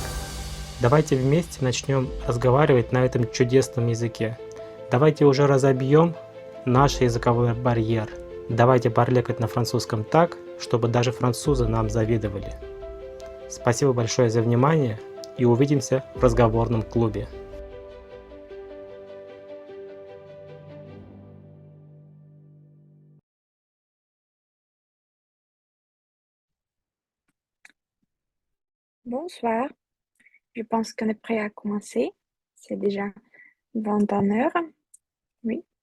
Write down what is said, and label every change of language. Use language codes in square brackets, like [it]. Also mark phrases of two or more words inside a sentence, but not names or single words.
[ru] Давайте вместе начнем разговаривать на этом чудесном языке. Давайте уже разобьем наш языковой барьер. Давайте парлекать на французском так, чтобы даже французы нам завидовали. Спасибо большое за внимание и увидимся в разговорном клубе. [fr] Bonsoir, je pense qu'on est prêt à commencer. C'est déjà 21 heures. Oui.